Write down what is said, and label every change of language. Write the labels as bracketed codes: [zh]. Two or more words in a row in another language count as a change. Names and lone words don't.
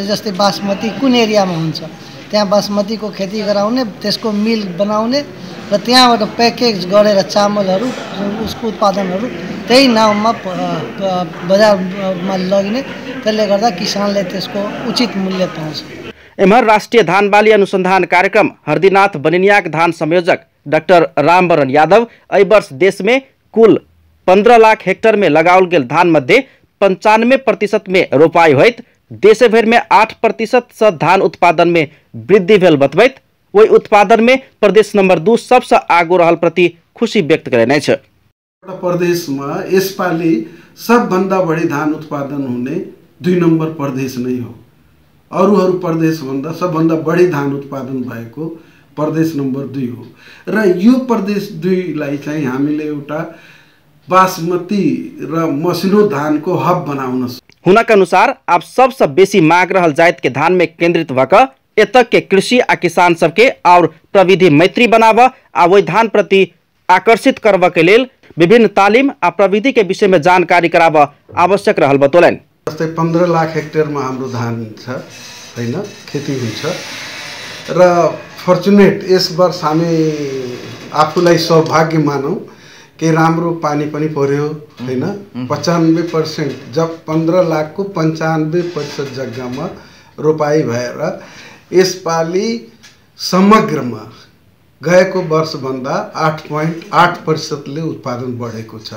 [ne] जस्तै बासमती कुन एरियामा हुन्छ त्यहाँ बासमतीको खेती गराउने त्यसको मिल बनाउने र त्यहाँबाट प्याकेज गरेर चामलहरू उसको उत्पादनहरू त्यही नाममा बजारमा लगिने त्यसले गर्दा किसानले त्यसको उचित मूल्य पाउँछ। [mai] एमहर राष्ट्रीय धान बाली अनुसंधान कार्यक्रम हरदीनाथ बनिनिया धान संयोजक डाक्टर रामवरण यादव एहि वर्ष देश में कुल 15 लाख हेक्टेयर में लगाओल गेल धान मध्य 95% में रोपाई होइत देशे भर में 8% से धान उत्पादन में वृद्धि भेल बतबैत वही उत्पादन में प्रदेश नंबर 2 सबसे आगो रहल प्रति खुशी व्यक्त करने छ। [ne] प्रदेश में यसपालि सबभन्दा बढी धान उत्पादन हुने 2 नम्बर प्रदेश नै हो। अरू प्रदेश भन्दा सबभन्दा बढी धान उत्पादन भएको प्रदेश नंबर 2 हो र यो प्रदेश 2 लाई चाहिँ हामीले एउटा बासमती र मसिनो धान को हब बनाउन। [mai] हुनका अनुसार अब सबसे बेसी माग रहल जात के धान में केंद्रित भक एतक के कृषि आ किसान सबके और प्रविधि मैत्री बनाव आ वही धान प्रति आकर्षित करब के लेल विभिन्न तालिम आ प्रविधि के विषय में जानकारी कराब आवश्यक रहल बतौलन। [ne] जस्तै 15 लाख हेक्टेयरमा हाम्रो धान छ हैन, खेती हुन्छ र फर्चुनेट यस वर्ष हामी आफूलाई सौभाग्य मानौँ कि राम्रो पानी पनि पर्यो हैन। 95% जब 15 लाख को 95% जग्गामा रोपाई भएर यसपालि समग्रमा गएको वर्षभन्दा 8.8% उत्पादन बढेको छ।